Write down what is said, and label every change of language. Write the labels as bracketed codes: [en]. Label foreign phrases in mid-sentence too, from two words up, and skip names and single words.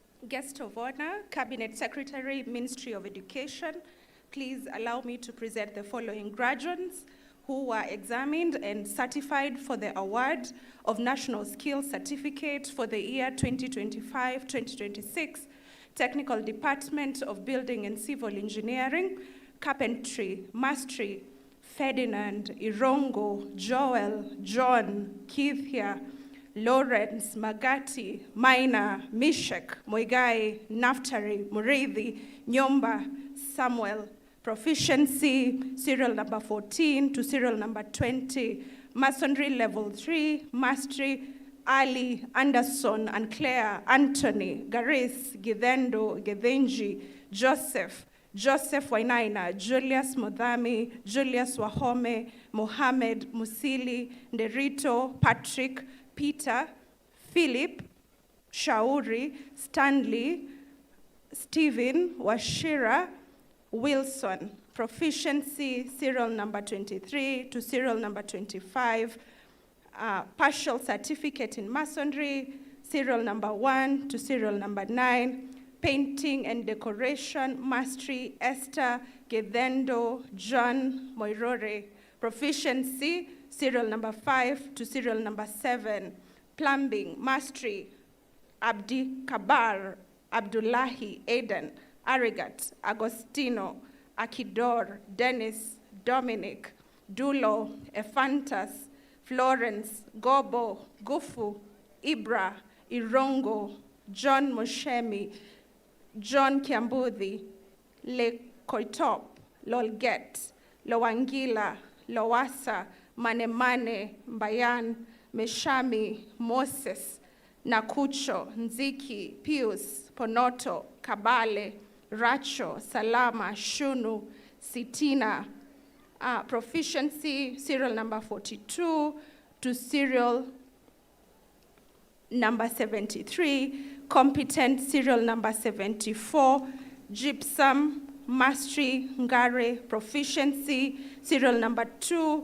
[en] Guest of honor, Cabinet Secretary, Ministry of Education, please allow me to present the following graduates who were examined and certified for the award of National Skills Certificate for the year 2025-2026, Technical Department of Building and Civil Engineering, Carpentry, Mastery, Ferdinand, Irongo, Joel, John, Kithia, Lawrence, Magati, Maina, Mishek, Moigai, Naftari, Murithi, Nyomba, Samuel. Proficiency, serial number 14 to serial number 20. Masonry level 3, Mastery, Ali, Anderson, and Claire, Anthony, Garis, Githendo, Gethenji, Joseph, Joseph Wainaina, Julius Modhami, Julius Wahome, Mohammed, Musili, Nderito, Patrick, Peter, Philip, Shauri, Stanley, Stephen, Washira, Wilson. Proficiency, serial number 23 to serial number 25. Partial certificate in masonry, serial number 1 to serial number 9. Painting and decoration, mastery, Esther, Gedendo, John, Moirore. Proficiency, serial number 5 to serial number 7. Plumbing, mastery, Abdi Kabar, Abdullahi, Aiden, Arigat, Agostino, Akidor, Dennis, Dominic, Dulo, Ephantas, Florence, Gobo, Gufu, Ibra, Irongo, John Moshemi, John Kiambudhi, Le Koitop, Lolget, Lowangila, Lowasa, Manemane, Mbayan, Meshami, Moses, Nakucho, Nziki, Pius, Ponoto, Kabale, Racho, Salama, Shunu, Sitina. Proficiency, serial number 42 to serial number 73. Competent, serial number 74. Gypsum, mastery, Ngare. Proficiency, serial number 2.